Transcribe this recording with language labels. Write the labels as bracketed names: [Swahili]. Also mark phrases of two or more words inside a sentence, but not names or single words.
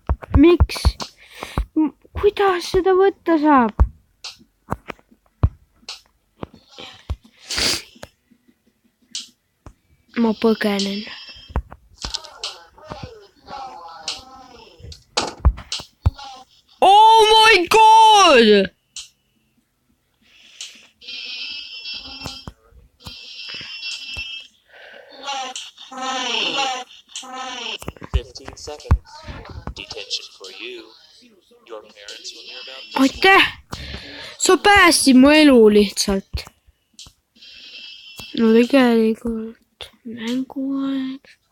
[Estonian] miks? Kuidas seda võtta saab? Ma põgenen. [English] Oh my god! Seconds. Detention for you. Your parents will hear about this. [Estonian] Aitäh! Sa päästsid mu elu lihtsalt. No tegelikult mänguaeg.